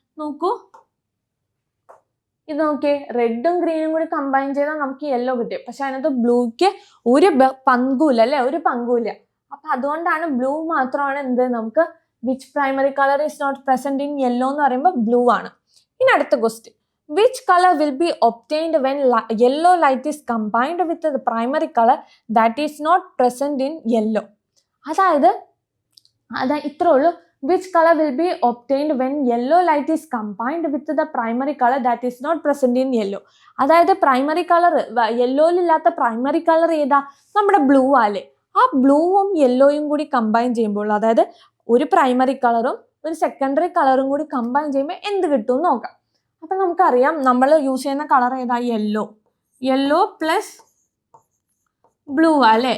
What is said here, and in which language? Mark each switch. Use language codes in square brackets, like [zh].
[ml] നോക്കൂ, ഇത് നോക്കിയേ, റെഡും ഗ്രീനും കൂടി കമ്പൈൻ ചെയ്താൽ നമുക്ക് യെല്ലോ കിട്ടും. പക്ഷെ അതിനകത്ത് ബ്ലൂക്ക് ഒരു പങ്കുമില്ല അല്ലെ, ഒരു പങ്കുമില്ല. അപ്പൊ അതുകൊണ്ടാണ് ബ്ലൂ മാത്രമാണ് എന്ത് നമുക്ക് [en] which primary colour is not present in yellow [ml] എന്ന് പറയുമ്പോൾ ബ്ലൂ ആണ്. ഇനി അടുത്ത question, [en] which color will be obtained when yellow light is combined with the primary color that is not present in yellow? [ml] അതായത് ഇത്രേ ഉള്ളൂ. [en] which color will be obtained when yellow light is combined with the primary color that is not present in yellow? [ml] അതായത് primary colour യെല്ലോയിലില്ലാത്ത primary colour ഏതാ? നമ്മുടെ blue ആല്ലേ. ആ ബ്ലൂവും യെല്ലോയും കൂടി കമ്പൈൻ ചെയ്യുമ്പോൾ, അതായത് ഒരു പ്രൈമറി കളറും ഒരു സെക്കൻഡറി കളറും കൂടി കമ്പൈൻ ചെയ്യുമ്പോൾ എന്ത് കിട്ടും നോക്കാം. അപ്പൊ നമുക്കറിയാം നമ്മൾ യൂസ് ചെയ്യുന്ന കളർ ഏതാ? യെല്ലോ പ്ലസ് ബ്ലൂ അല്ലെ.